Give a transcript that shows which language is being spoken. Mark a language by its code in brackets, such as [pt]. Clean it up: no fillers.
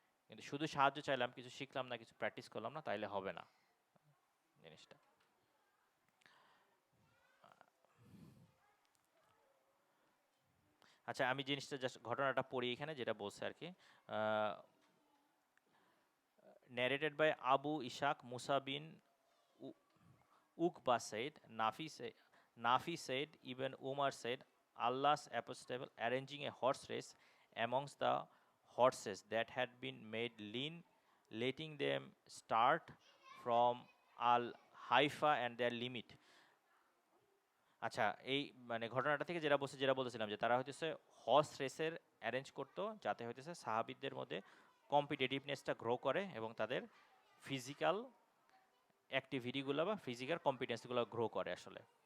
[bn] কিন্তু শুধু সাহায্য চাইলাম, কিছু শিখলাম না, কিছু প্র্যাকটিস করলাম না, তাইলে হবে না জিনিসটা। আচ্ছা, আমি জিনিসটা জাস্ট ঘটনাটা পড়ি এখানে যেটা বলছে আর কি। [en] Narrated by Abu Ishaq Musa bin Uqba said, Nafi said, even Umar said, Allah's apostle arranging a horse race amongst the horses that had been made lean, letting them start from Al Haifa and their limit. [bn] আচ্ছা, এই মানে ঘটনাটা থেকে যেটা বলতেছিলাম যে তারা হইতেছে হর্স রেসের অ্যারেঞ্জ করতো, যাতে হইতেছে সাহাবীদের মধ্যে কম্পিটিটিভনেসটা গ্রো করে এবং তাদের ফিজিক্যাল অ্যাক্টিভিটিগুলো বা ফিজিক্যাল কম্পিটেন্সগুলো গ্রো করে আসলে।